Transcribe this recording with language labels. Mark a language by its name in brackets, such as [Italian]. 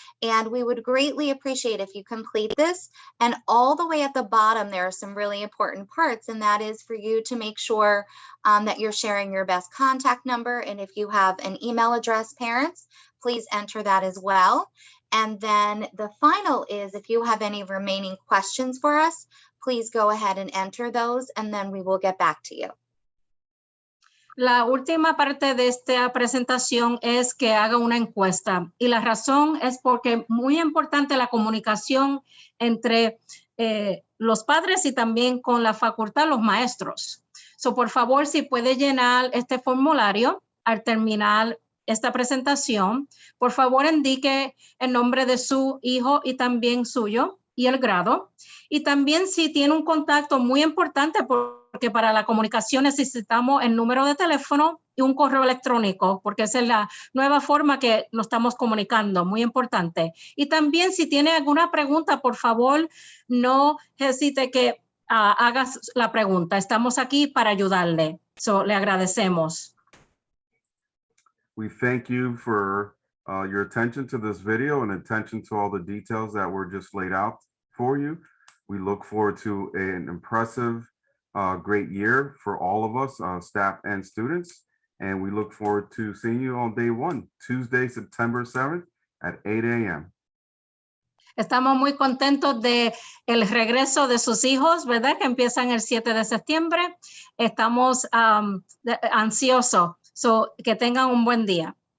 [English] And we would greatly appreciate if you complete this. And all the way at the bottom, there are some really important parts, and that is for you to make sure that you're sharing your best contact number. And if you have an email address, parents, please enter that as well. And then the final is if you have any remaining questions for us, please go ahead and enter those, and then we will get back to you. [Spanish] La última parte de esta presentación es que haga una encuesta y la razón es porque es muy importante la comunicación entre los padres y también con la facultad, los maestros. So, por favor, si puede llenar este formulario al terminar esta presentación, por favor indique el nombre de su hijo y también suyo y el grado. Y también si tiene un contacto muy importante, porque para la comunicación necesitamos el número de teléfono y un correo electrónico, porque esa es la nueva forma que nos estamos comunicando, muy importante. Y también si tiene alguna pregunta, por favor, no hesite que haga la pregunta. Estamos aquí para ayudarle. So, le agradecemos. [English] We thank you for your attention to this video and attention to all the details that were just laid out for you. We look forward to an impressive, great year for all of us, staff and students. And we look forward to seeing you on day one, Tuesday, September 7th at 8 a.m. [Spanish] Estamos muy contentos de el regreso de sus hijos, ¿verdad? Que empiezan el 7 de septiembre. Estamos ansiosos. So, que tengan un buen día.